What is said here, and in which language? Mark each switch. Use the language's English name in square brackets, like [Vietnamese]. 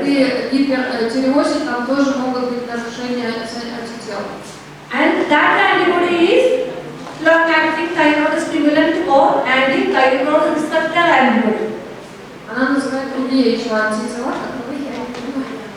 [Russian] При гипертиреозе там тоже могут быть нарушения антител. [English] And that antibody is long-acting thyroid stimulant or anti-thyroid receptor antibody. [Russian] Она называет другие еще антитела, которые я не понимаю.